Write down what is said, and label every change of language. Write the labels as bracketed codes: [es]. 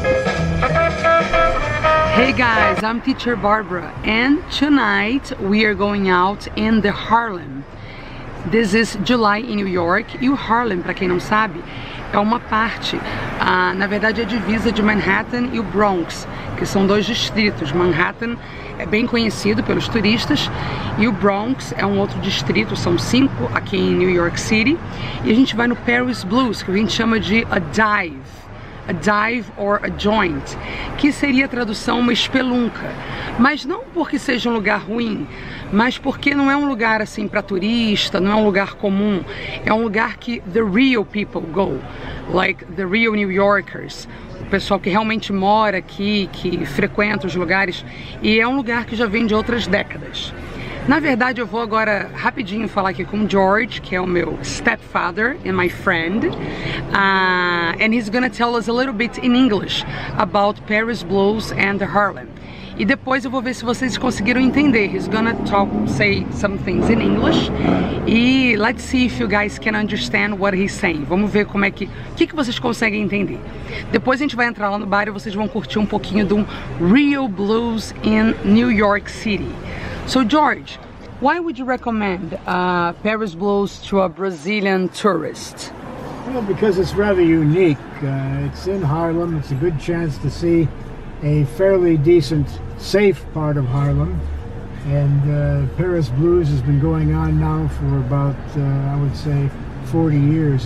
[en] Hey guys, I'm teacher Barbara and tonight we are going out in the Harlem. This is July in New York [pt] e o Harlem, para quem não sabe, é uma parte, na verdade é a divisa de Manhattan e o Bronx, que são dois distritos. Manhattan é bem conhecido pelos turistas e o Bronx é um outro distrito, são 5 aqui em New York City. E a gente vai no Paris Blues, que a gente chama de [en] a dive or a joint, [pt] que seria a tradução uma espelunca, mas não porque seja um lugar ruim, mas porque não é um lugar assim para turista, não é um lugar comum, é um lugar que [en] the real people go, like the real New Yorkers, [pt] o pessoal que realmente mora aqui, que frequenta os lugares, e é um lugar que já vem de outras décadas. Na verdade, eu vou agora rapidinho falar aqui com o George, que é o meu [en] stepfather and my friend, and he's gonna tell us a little bit in English about Paris Blues and the Harlem. [pt] E depois eu vou ver se vocês conseguiram entender. [en] He's gonna say some things in English. E let's see if you guys can understand what he's saying. [pt] Vamos ver como é que vocês conseguem entender. Depois a gente vai entrar lá no bar e vocês vão curtir um pouquinho de um [en] real blues in New York City. So George, why would you recommend Paris Blues to a Brazilian tourist? Well, because it's rather unique. It's in Harlem. It's a good chance to see a fairly decent, safe part of Harlem. And Paris Blues has been going on now for about, I would say, 40 years.